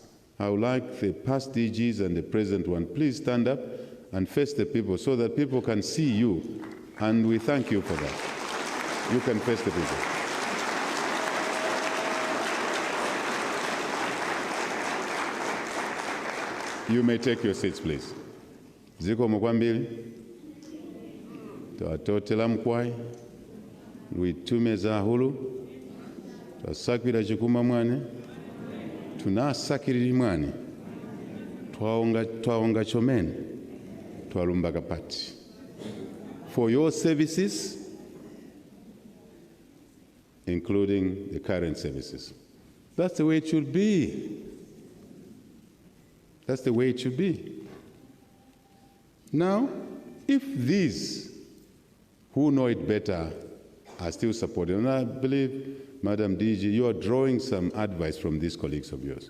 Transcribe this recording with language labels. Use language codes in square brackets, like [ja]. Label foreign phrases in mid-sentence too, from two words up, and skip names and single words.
[en] I would like the past DGs and the present one, please stand up and face the people so that people can see you, and we thank you for that. You can face the people. You may take your seats, please. Ziko Mukwambili, [bem] Twatotela Mkwai, [loz] Lwitumeza Hulu, [kqn] Twasakira Chikuma Mwane, [lun] Tunasakiriri Mwane, [tum] Twaonga Chomene, [toi] Twalumba Kapati. [en] For your services, including the current services. That's the way it should be. That's the way it should be. Now, if these who know it better are still supporting, and I believe Madam DG, you are drawing some advice from these colleagues of yours.